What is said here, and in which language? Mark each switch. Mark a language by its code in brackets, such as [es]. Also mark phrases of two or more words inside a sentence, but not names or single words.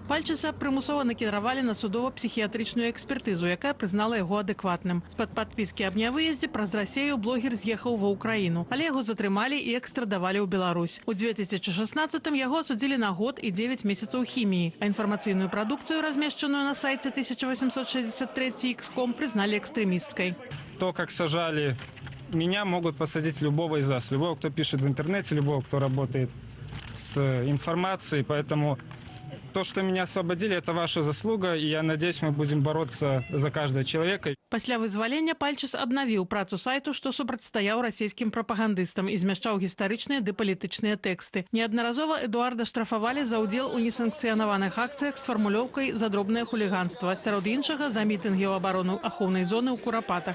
[be] Пальчеса прымусова накіравалі на судова-псіхіятрычную экспертызу, якая прызнала яго адэкватным. З-пад падпіскі аб нявыездзе праз Расею блогер з'ехаў ва Ўкраіну, але яго затрымалі і экстрадавалі ў Беларусь. У 2016-м яго асудзілі на год і 9 месяцаў хіміі, а інфармацыйную прадукцыю, размешчаную на сайце 1863.com, [ru] признали экстремистской. То, как сажали меня, могут посадить любого из вас. Любого, кто пишет в интернете, любого, кто работает с информацией. Поэтому то, что меня освободили, это ваша заслуга. И я надеюсь, мы будем бороться за каждого человека. [be] Пасля вызвалення Пальчес аднавіў працу сайту, што супрацьстаяў расійскім прапагандыстам і змяшчаў гістарычныя ды палітычныя тэксты. Неаднаразова Эдуарда штрафавалі за ўдзел у несанкцыянаваных акцыях з фармулёўкай за дробнае хуліганства. Сярод іншага, за мітынгі ў абарону ахоўнай зоны ў Курапатах.